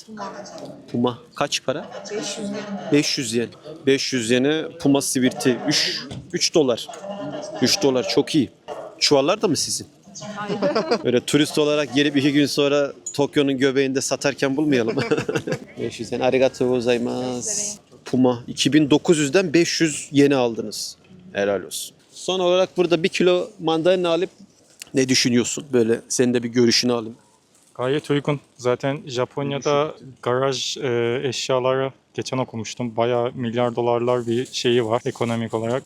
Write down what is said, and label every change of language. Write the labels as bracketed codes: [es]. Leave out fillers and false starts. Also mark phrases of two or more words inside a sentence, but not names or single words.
[tr] Puma. Kaç para? 500 yen. 500 yen. 500 yene Puma sivirti. 3 dolar. 3 dolar çok iyi. Çuvallar da mı sizin? Böyle turist olarak gelip 2 gün sonra Tokyo'nun göbeğinde satarken bulmayalım. 500 yen. [ja] ありがとうございます. [tr] Puma. 2900'den 500 yeni aldınız. Helal olsun. Son olarak burada 1 kilo mandalina alıp ne düşünüyorsun? Böyle senin de bir görüşünü alayım. Gayet uygun. Zaten Japonya'da garaj eşyaları geçen okumuştum. Bayağı milyar dolarlar bir şeyi var ekonomik olarak.